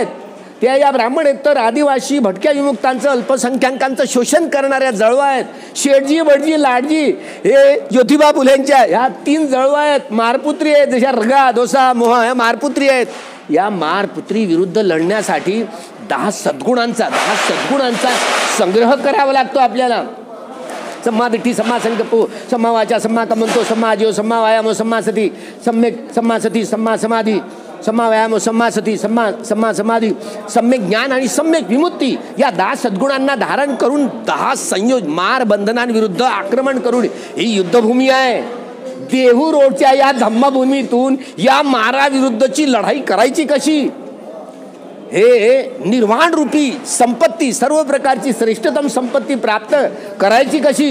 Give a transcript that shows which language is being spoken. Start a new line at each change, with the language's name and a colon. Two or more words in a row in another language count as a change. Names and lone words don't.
Marathi: त्या या ब्राह्मण आहेत तर आदिवासी, भटक्या विमुक्तांचं, अल्पसंख्याकांचं शोषण करणाऱ्या जळवा आहेत. शेठजी, भटजी, लाडजी हे ज्योतिबा फुलेंच्या ह्या 3 जळवा आहेत. मारपुत्री आहेत, जशा
Pali: रगा, दोसा, मोहा
Marathi: ह्या मारपुत्री आहेत. या मारपुत्री विरुद्ध लढण्यासाठी 10 सद्गुणांचा संग्रह करावा लागतो आपल्याला.
Pali: सम्मा दिट्ठी, सम्मा संकल्पो, सम्मा वाचा, सम्मा कमंतो, सम्मा आजीव, सम्मा व्यायामो, सम्मा सती, सम्मा सती, सम्मा समाधी, सम्मा व्यायामो, सम्मा सती, सम्मा समाधी,
Marathi: सम्यक ज्ञान आणि सम्यक विमुक्ती या 10 सद्गुणांना धारण करून 10 संयोज मार बंधनांविरुद्ध आक्रमण करून ही युद्धभूमी आहे. देहू रोडच्या या धम्मभूमीतून या माराविरुद्धची लढाई करायची कशी? हे निर्वाण रूपी संपत्ती, सर्व प्रकारची श्रेष्ठतम संपत्ती प्राप्त करायची कशी?